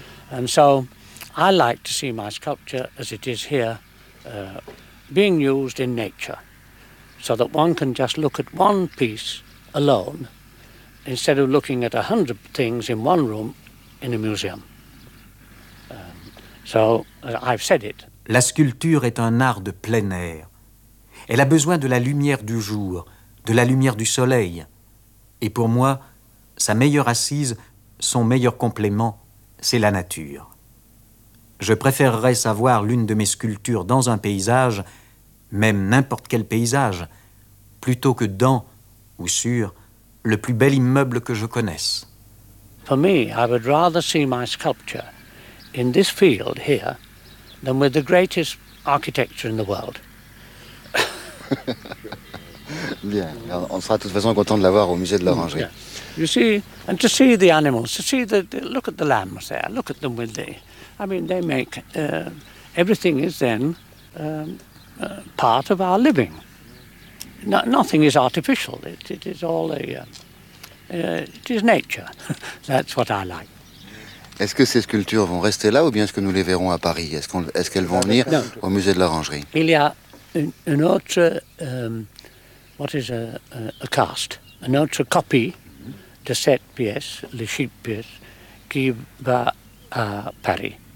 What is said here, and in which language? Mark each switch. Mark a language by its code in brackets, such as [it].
[en] And so I like to see my sculpture as it is here, being used in nature, so that one can just look at one piece alone, instead of looking at 100 things in one room in a museum. I've said it. [fr] La sculpture est un art de plein air. Elle a besoin de la lumière du jour, de la lumière du soleil. Et pour moi, sa meilleure assise, son meilleur complément, c'est la nature. Je préférerais savoir l'une de mes sculptures dans un paysage, même n'importe quel paysage, plutôt que dans, ou sur, le plus bel immeuble que je connaisse. Pour moi, je voudrais plus voir ma sculpture dans ce [en] field here. Than with the greatest architecture in the world. [fr] Bien, on sera de toute façon content de l'avoir au musée de l'Orangerie. [en] You see, and to see the animals, to see the look at the lambs there, look at them with the, I mean, they make, everything is then part of our living. No, nothing is artificial, it is all a, it is nature. That's what I like. [fr] Est-ce que ces sculptures vont rester là ou bien est-ce que nous les verrons à Paris? Est-ce qu'elles vont venir au musée de l'Orangerie? Il y a une autre, [en] what is a cast, [fr] une autre copie de cette pièce, les sheep pièces, qui va à Paris.